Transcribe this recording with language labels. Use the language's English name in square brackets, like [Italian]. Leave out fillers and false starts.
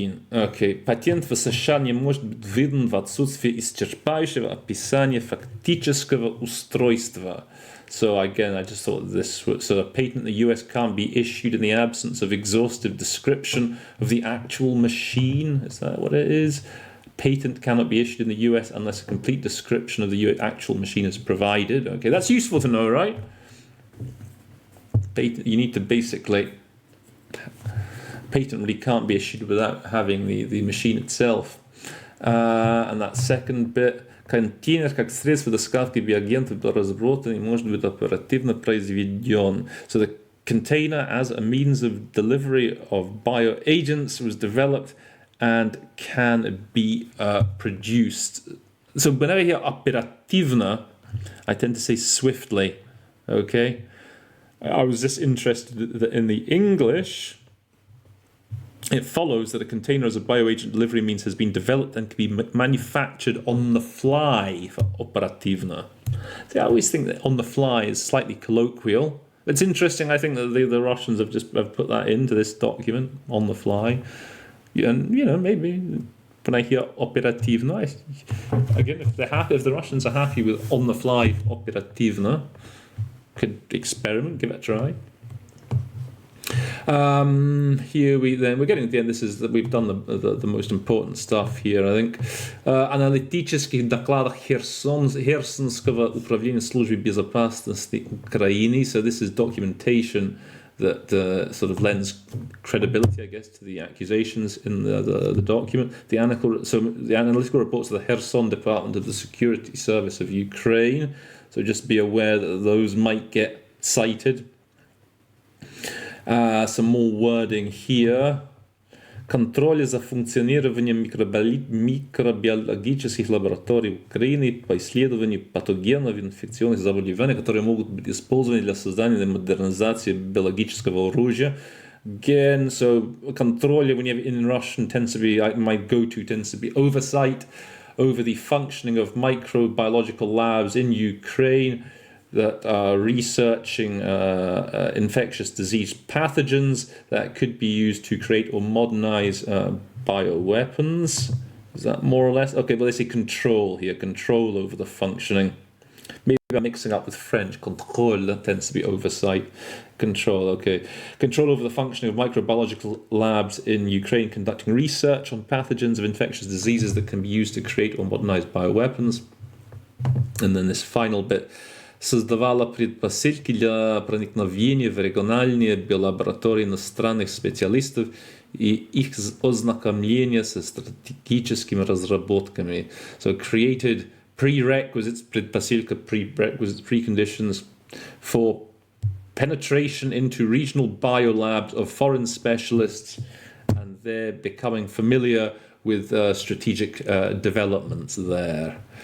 [Russian] Okay, патент в США не может быть выдан в отсутствие исчерпывающего описания фактического устройства. [English] So again, I just thought so a patent in the US can't be issued in the absence of exhaustive description of the actual machine. Is that what it is? Patent cannot be issued in the US unless a complete description of the actual machine is provided. Okay, that's useful to know, right? You need to basically... Patent really can't be issued without having the machine itself. And that second bit... [Russian] Контейнер как средство доставки биоагентов был разработан и может быть оперативно произведен. [English] So the container as a means of delivery of bioagents was developed and can be produced. So whenever I hear оперативно, I tend to say swiftly. Okay, I was just interested that in the English, it follows that a container as a bioagent delivery means has been developed and can be manufactured on the fly for оперативно. See, I always think that on the fly is slightly colloquial, It's interesting. I think that the Russians have put that into this document on the fly, and maybe when I hear operativno, again, if the Russians are happy with on the fly operativno, could experiment, give it a try. Here we're getting to the end. This is that we've done the most important stuff here, I think. [Russian] Аналитических докладах Херсонского управления службы безопасности Украины. [English] So this is documentation that sort of lends credibility, I guess, to the accusations in the document. The analytical reports of the Kherson Department of the Security Service of Ukraine. So just be aware that those might get cited. Some more wording here. [Russian] Контроль за функционированием микробиологических лабораторий Украины по исследованию патогенов инфекционных заболеваний, которые могут быть использованы для создания и модернизации биологического оружия. [English] Again, so control, when you have in Russian, my go-to tends to be oversight over the functioning of microbiological labs in Ukraine that are researching infectious disease pathogens that could be used to create or modernize bioweapons. Is that more or less? Okay, but they say control here, control over the functioning. Maybe I'm mixing up with French. Contrôle, that tends to be oversight. Control, okay. Control over the functioning of microbiological labs in Ukraine conducting research on pathogens of infectious diseases that can be used to create or modernize bioweapons. And then this final bit. [Russian] Создавала предпосылки для проникновения в региональные биолаборатории иностранных специалистов и их ознакомления со стратегическими разработками. [English] So created prerequisites, предпосылка, prerequisites, preconditions for penetration into regional biolabs of foreign specialists, and they're becoming familiar with strategic developments there.